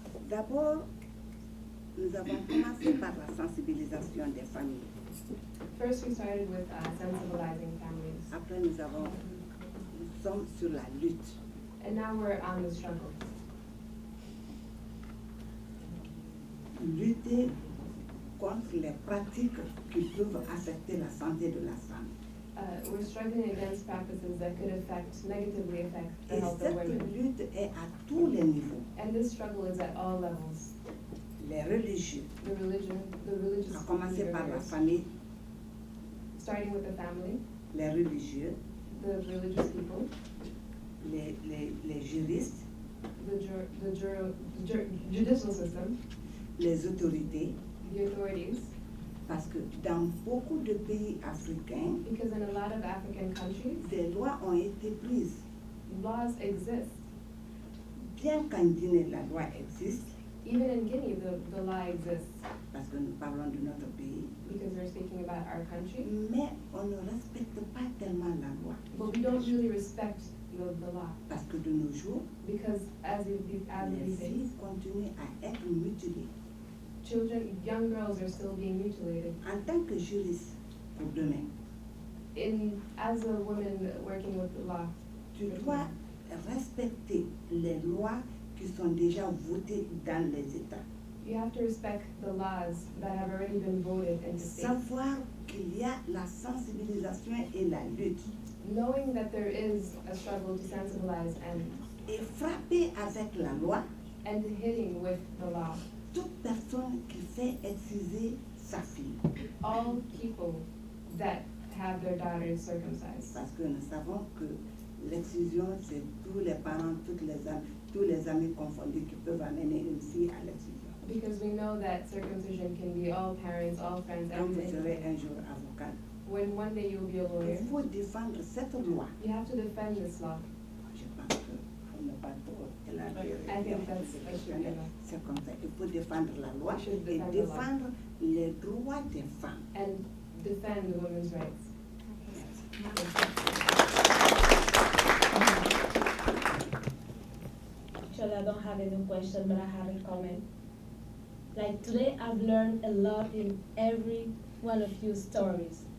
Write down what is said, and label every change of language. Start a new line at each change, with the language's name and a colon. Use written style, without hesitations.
French: D'abord, nous avons commencé par la sensibilisation des familles.
English: First, we started with sensibilizing families.
French: Après, nous sommes sur la lutte.
English: And now we're on the struggle.
French: Lutter contre les pratiques qui peuvent affecter la santé de la femme.
English: we're struggling against practices that could negatively affect the
French: Et
English: health of
French: cette
English: women.
French: lutte est à tous les niveaux.
English: And this struggle is at all levels.
French: Les religieux,
English: The religious
French: à commencer par la
English: leaders,
French: famille,
English: starting with the family,
French: les religieux,
English: the religious people,
French: les juristes,
English: the judicial system,
French: les autorités,
English: the authorities,
French: parce que dans beaucoup de pays africains,
English: because in a lot of African countries,
French: des lois ont été prises.
English: laws exist.
French: Bien qu'en Guinée, la loi existe,
English: Even in Guinea, the law exists
French: parce que nous parlons de notre pays,
English: because we're speaking about our country,
French: mais on ne respecte pas tellement la loi.
English: but we don't really respect the law
French: Parce que de nos jours,
English: because as of these
French: les
English: days,
French: filles continuent à être mutilées.
English: young girls are still being mutilated.
French: En tant que juriste, pour demain,
English: As a woman working with the law,
French: tu dois respecter les lois qui sont déjà votées dans les États.
English: you have to respect the laws that have already been voted into states.
French: Savoir qu'il y a la sensibilisation et la lutte.
English: Knowing that there is a struggle to sensibilize
French: Et frapper avec la loi
English: and hitting with the law
French: toute personne qui fait exciser sa fille.
English: all people that have their daughters circumcised.
French: Parce que nous savons que l'excision, c'est tous les parents, tous les amis confondus qui peuvent amener une fille à l'excision.
English: Because we know that circumcision can be all parents, all friends,
French: Quand vous
English: everything.
French: serez un jour avocat,
English: When one day you will be a lawyer,
French: il faut défendre cette loi.
English: you have to defend this law.
French: Je pense qu'on n'a pas trop élargi.
English: I think that's good enough.
French: C'est comme ça. Il faut défendre la loi
English: We should
French: et
English: defend the law.
French: défendre les droits des femmes.
English: And defend the women's rights. Actually, I don't have any question, but I have a comment. Like today, I've learned a lot in every one of your stories.